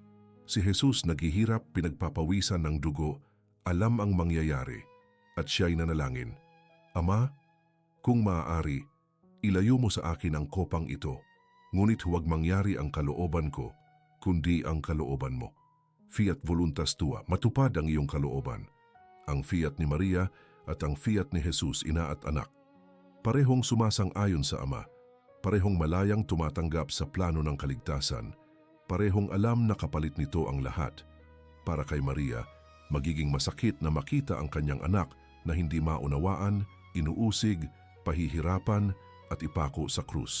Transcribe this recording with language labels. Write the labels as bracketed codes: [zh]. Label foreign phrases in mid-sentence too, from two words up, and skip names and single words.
[tl] Si Jesus naghihirap, pinagpapawisan ng dugo, alam ang mangyayari, at siya'y nanalangin, Ama, kung maaari, ilayo mo sa akin ang kopang ito, ngunit huwag mangyari ang kalooban ko, kundi ang kalooban mo. [la] Fiat voluntas tua, [tl] matupad ang iyong kalooban. Ang fiat ni Maria at ang fiat ni Jesus, ina at anak. Parehong sumasang-ayon sa Ama, parehong malayang tumatanggap sa plano ng kaligtasan, parehong alam na kapalit nito ang lahat. Para kay Maria, magiging masakit na makita ang kanyang anak na hindi maunawaan, inuusig, pahihirapan at ipako sa krus.